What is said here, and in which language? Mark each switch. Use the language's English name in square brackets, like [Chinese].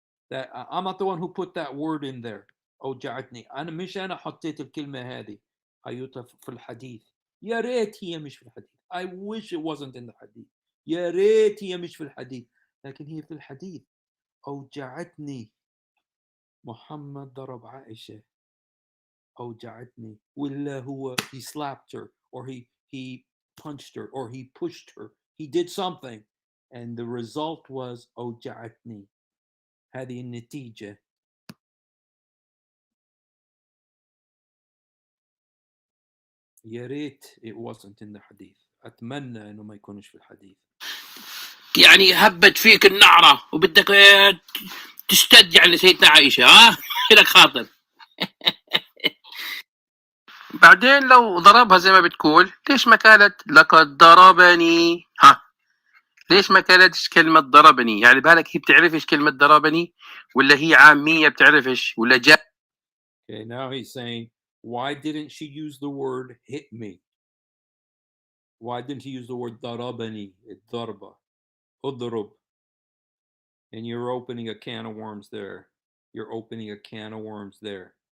[English] That I'm not the one who put that word in there. [Arabic] أوجعتني. مش أنا حطيت الكلمة هذه. أيوتها في الحديث. يا ريت هي مش في الحديث. [English] I wish it wasn't in the hadith. [Arabic] يا ريت هي مش في الحديث، لكن هي في الحديث. أوجعتني محمد ضرب عائشة. أوجعتني. ولا هو [English] he slapped her or he punched her or he pushed her. He did something and the result was أوجعتني. [Arabic] هذه النتيجة. يا ريت [English] it wasn't in the hadith. [Arabic] أتمنى إنه ما يكونش في الحديث. يعني هبت فيك النعرة وبدك تشتد يعني سيدنا عائشة، ها؟ لك خاطر. بعدين لو ضربها زي ما بتقول، ليش ما قالت لقد ضربني؟ ها، ليش ما قالتش كلمة ضربني؟ يعني بالك هي بتعرفش كلمة ضربني ولا هي عامية بتعرفش ولا جاء؟ [English] Okay, now he's saying, why didn't she use the word hit me? Why didn't he use the word ضربني? [Arabic] الضربة. اضرب. [English] And you're opening a can of worms there. You're opening a can of worms there.